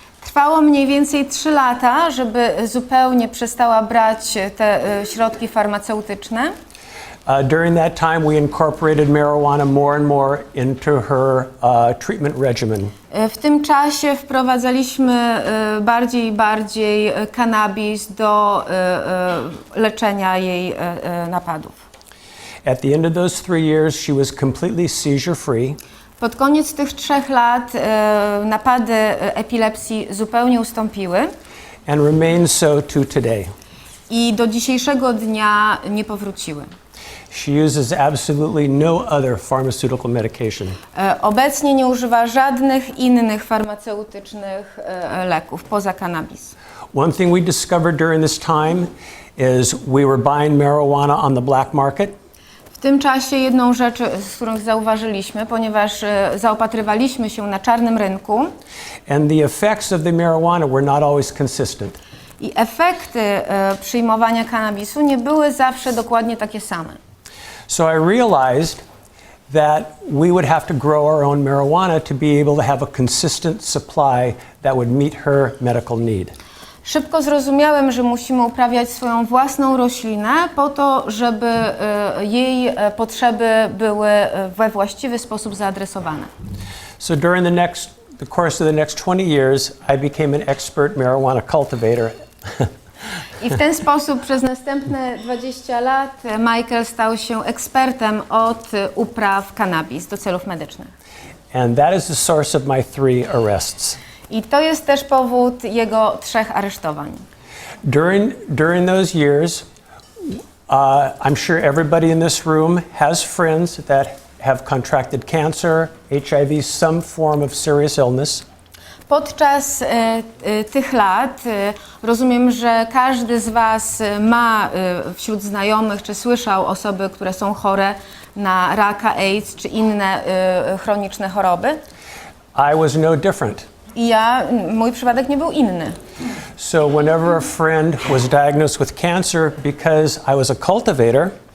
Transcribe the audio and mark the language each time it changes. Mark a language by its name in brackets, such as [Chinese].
[Polish] Trwało mniej więcej 3 lata, żeby zupełnie przestała brać te środki farmaceutyczne. [English] During that time, we incorporated marijuana more and more into her treatment regimen. [Polish] W tym czasie wprowadzaliśmy bardziej i bardziej cannabis do leczenia jej napadów. [English] At the end of those 3 years, she was completely seizure-free. [Polish] Pod koniec tych 3 lat napady epilepsji zupełnie ustąpiły [English] And remains so to today. [Polish] i do dzisiejszego dnia nie powróciły. [English] She uses absolutely no other pharmaceutical medication. [Polish] Obecnie nie używa żadnych innych farmaceutycznych leków poza cannabis. [English] One thing we discovered during this time is we were buying marijuana on the black market. [Polish] W tym czasie jedną rzecz, z którą zauważyliśmy, ponieważ zaopatrywaliśmy się na czarnym rynku [English] And the effects of the marijuana were not always consistent. [Polish] i efekty przyjmowania kannabisu nie były zawsze dokładnie takie same. [English] So I realized that we would have to grow our own marijuana to be able to have a consistent supply that would meet her medical need. [Polish] Szybko zrozumiałem, że musimy uprawiać swoją własną roślinę po to, żeby jej potrzeby były we właściwy sposób zaadresowane. [English] So during the course of the next 20 years, I became an expert marijuana cultivator. [Polish] I w ten sposób przez następne 20 lat Michael stał się ekspertem od upraw cannabis do celów medycznych. [English] And that is the source of my 3 arrests. [Polish] I to jest też powód jego 3 aresztowań. [English] During those years, I'm sure everybody in this room has friends that have contracted cancer, HIV, some form of serious illness. [Polish] Podczas tych lat rozumiem, że każdy z Was ma wśród znajomych, czy słyszał osoby, które są chore na raka, AIDS, czy inne chroniczne choroby. [English] I was no different. [Polish] I mój przypadek nie był inny. [English] So whenever a friend was diagnosed with cancer because I was a cultivator,